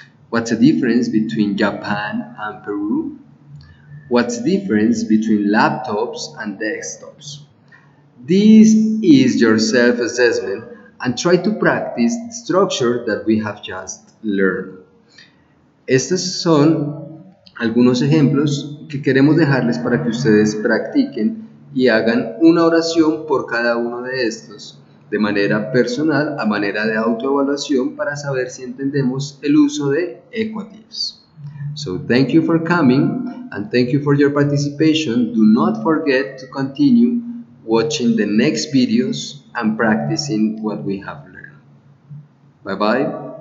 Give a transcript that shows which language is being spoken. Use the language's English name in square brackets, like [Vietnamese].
[English] What's the difference between Japan and Peru? What's the difference between laptops and desktops? This is your self assessment and try to practice the structure that we have just learned. [Spanish] Estos son algunos ejemplos que queremos dejarles para que ustedes practiquen y hagan una oración por cada uno de estos de manera personal, a manera de autoevaluación para saber si entendemos el uso de equatives. [English] So thank you for coming and thank you for your participation. Do not forget to continue watching the next videos and practicing what we have learned. Bye bye.